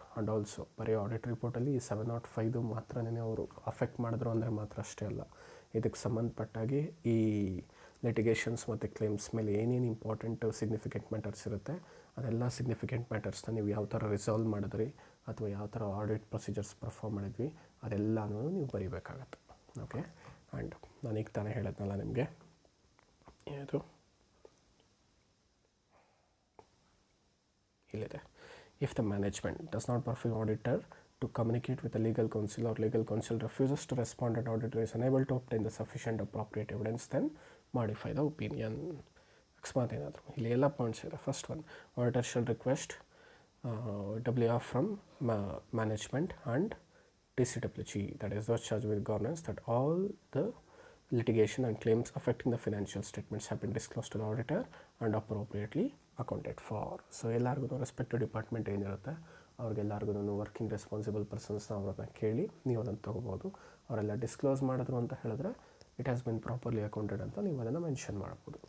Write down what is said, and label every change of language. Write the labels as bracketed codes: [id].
[kn] And also ಬರೀ audit ರಿಪೋರ್ಟಲ್ಲಿ ಈ 705 ಮಾತ್ರನೇ ಅವರು ಅಫೆಕ್ಟ್ ಮಾಡಿದ್ರು ಅಂದರೆ ಮಾತ್ರ ಅಷ್ಟೇ ಅಲ್ಲ, ಇದಕ್ಕೆ ಸಂಬಂಧಪಟ್ಟಾಗಿ ಈ ಲಿಟಿಗೇಷನ್ಸ್ ಮತ್ತು ಕ್ಲೇಮ್ಸ್ ಮೇಲೆ ಏನೇನು ಇಂಪಾರ್ಟೆಂಟ್ ಸಿಗ್ನಿಫಿಕೆಂಟ್ ಮ್ಯಾಟರ್ಸ್ ಇರುತ್ತೆ ಅದೆಲ್ಲ ಸಿಗ್ನಿಫಿಕೆಂಟ್ ಮ್ಯಾಟರ್ಸ್ನ ನೀವು ಯಾವ ಥರ ರಿಸಾಲ್ವ್ ಮಾಡಿದ್ರಿ ಅಥವಾ ಯಾವ ಥರ ಆಡಿಟ್ ಪ್ರೊಸೀಜರ್ಸ್ ಪರ್ಫಾರ್ಮ್ ಮಾಡಿದ್ವಿ ಅದೆಲ್ಲನೂ ನೀವು ಬರೀಬೇಕಾಗತ್ತೆ. ಓಕೆ, ಆ್ಯಂಡ್ ನಾನೀಗ ತಾನೇ ಹೇಳಿದ್ನಲ್ಲ ನಿಮಗೆ ಇದು ಇಲ್ಲಿದೆ. [en] If the management does not perform auditor to communicate with the legal counsel or legal counsel refuses to respond and auditor is unable to obtain the sufficient appropriate evidence, then modify the opinion. [kn] ಅಕಸ್ಮಾತ್ ಏನಾದರೂ ಇಲ್ಲಿ ಎಲ್ಲ points ಇದೆ. [en] First one, auditor shall request WR from management and TCWG, that is those charged with governance, that all the litigation and claims affecting the financial statements have been disclosed to the auditor and appropriately accounted for. [kn] So ಎಲ್ಲರಿಗೂ respective department ಏನಿರುತ್ತೆ ಅವ್ರಿಗೆಲ್ಲರಿಗೂ working responsible ಪರ್ಸನ್ಸ್ನ ಅವ್ರನ್ನ ಕೇಳಿ ನೀವು ಅದನ್ನು ತೊಗೋಬೋದು. ಅವರೆಲ್ಲ disclose ಮಾಡಿದ್ರು ಅಂತ ಹೇಳಿದ್ರೆ [en] it has been properly accounted [kn] ಅಂತ ನೀವು ಅದನ್ನು ಮೆನ್ಷನ್ ಮಾಡ್ಬೋದು.